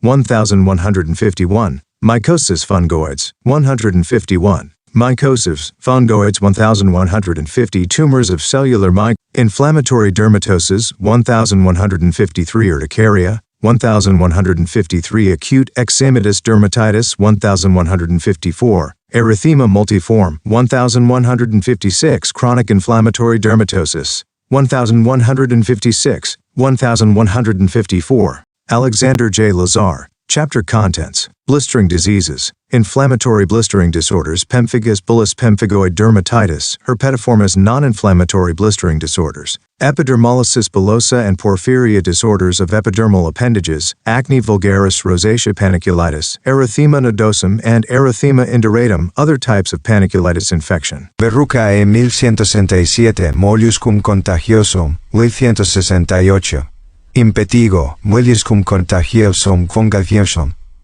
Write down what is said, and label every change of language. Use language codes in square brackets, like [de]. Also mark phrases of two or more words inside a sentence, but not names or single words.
[en] 1151, mycosis fungoids 151, mycosis fungoids 1150, tumors of cellular inflammatory dermatosis 1153, urticaria 1153, acute eczematous dermatitis 1154, erythema multiforme 1156, chronic inflammatory dermatosis 1156, 1154. Alexander J. Lazar. Chapter contents: blistering diseases, inflammatory blistering disorders, pemphigus bullous, pemphigoid dermatitis, herpetiformis, non-inflammatory blistering disorders, epidermolysis bullosa and porphyria, disorders of epidermal appendages, acne vulgaris, rosacea, paniculitis, erythema nodosum, and erythema induratum, other types of paniculitis infection. Verrucae 1167, molluscum contagiosum, 1168. Impetigo, molluscum contagiosum, contagiosum.